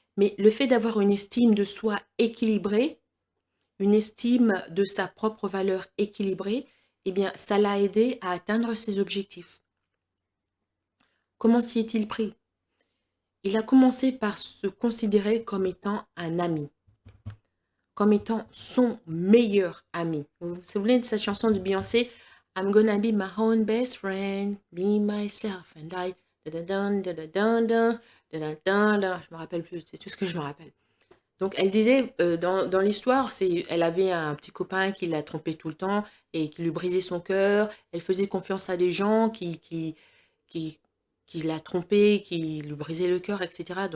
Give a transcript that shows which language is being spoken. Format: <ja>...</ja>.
<fr>Mais le fait d'avoir une estime de soi équilibrée, une estime de sa propre valeur équilibrée, eh bien, ça l'a aidé à atteindre ses objectifs. Comment s'y est-il pris? Il a commencé par se considérer comme étant un ami, comme étant son meilleur ami. Vous vous souvenez de cette chanson de Beyoncé?</fr> <en>I'm gonna be my own best friend, be myself and I. Da-da-dun, da-da-dun, dun, da-da-dun, dun.</en> <fr>Je me rappelle plus, c'est tout ce que je me rappelle. Donc elle disait, dans l'histoire, elle avait un petit copain qui la trompait tout le temps et qui lui brisait son cœur. Elle faisait confiance à des gens qui, qui la trompaient, qui lui brisaient le cœur, etc.</fr>